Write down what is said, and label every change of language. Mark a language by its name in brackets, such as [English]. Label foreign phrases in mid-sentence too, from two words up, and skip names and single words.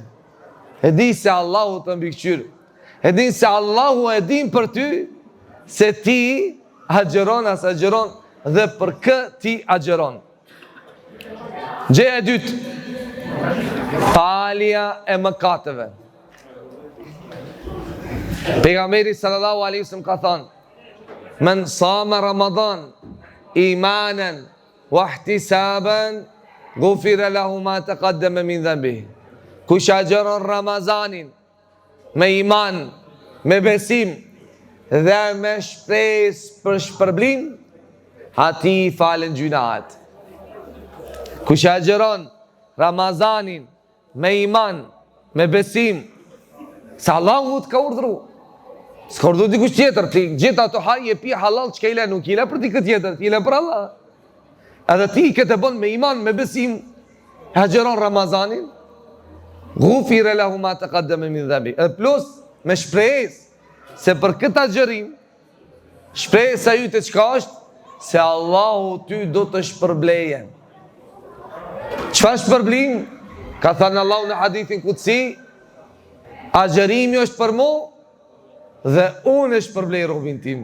[Albanian] E din se Allahu të mbikëqyr. E din se Allahu e din për ty se ti agjeron as agjeron dhe për kë ti agjeron. Gjëja e dytë, falja e mëkateve. Pejgamberi [Arabic] صلى الله عليه وسلم [Albanian] ka thënë: [Arabic] "من صام رمضان إيمانا واحتسابا غفر له ما تقدم من ذنبه." [Albanian] Kush agjeron Ramazanin me iman, me besim dhe me shpresë për shpërblim, ati i falen gjunat. Kush agjeron Ramazanin me iman, me besim, se Allahu të ka urdhru. S'ka urdhru dikush tjetër, ti gjithë ato haj e pi halal që ka i le, nuk i le për ti këtë tjetër, ti i le për Allah. Edhe ti këtë e bën me iman, me besim, agjeron Ramazanin, [Arabic] غفر له ما تقدم من ذنبه. [Albanian] E plus me shpresë se për këtë agjerim, shpresa jyte çka është? Se Allahu ty do të shpërbleje. Çfarë shpërblim? Ka thënë Allahu në hadithin kutsi, agjerimi është për mu dhe unë e shpërblej robin tim.